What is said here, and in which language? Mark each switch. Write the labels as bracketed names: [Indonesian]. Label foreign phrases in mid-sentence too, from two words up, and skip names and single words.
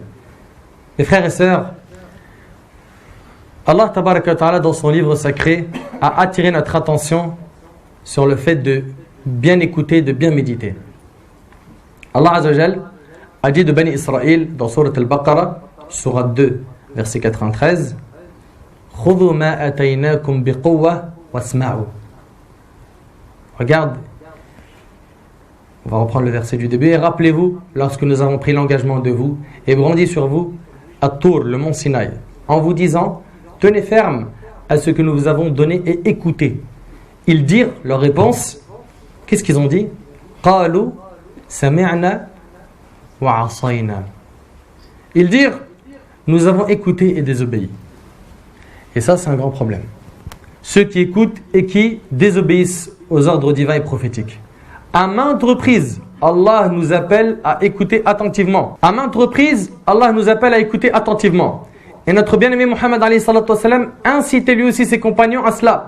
[French] Mes frères et sœurs, [Arabic] الله تبارك وتعالى [French] dans son livre sacré a attiré notre attention sur le fait de bien écouter, de bien méditer. [Arabic] الله عز وجل [French] a dit de Bani Israël dans Surat Al-Baqarah, Surat 2, verset 93: [Arabic] خذوا ما آتيناكم بقوة واسمعوا. [French] Regarde, on va reprendre le verset du début. Et rappelez-vous, lorsque nous avons pris l'engagement de vous et brandi sur vous At-Tour, le mont Sinaï, en vous disant: tenez ferme à ce que nous vous avons donné et écoutez. Ils dirent leur réponse. Qu'est-ce qu'ils ont dit? [Arabic] قالوا سمعنا وعصينا. [French] Ils dirent, nous avons écouté et désobéi. Et ça, c'est un grand problème. Ceux qui écoutent et qui désobéissent aux ordres divins et prophétiques. À maintes reprises, Allah nous appelle à écouter attentivement. À maintes reprises, Allah nous appelle à écouter attentivement. Et notre bien-aimé Muhammad [Arabic] عليه الصلاة والسلام [French] incitait lui aussi ses compagnons à cela.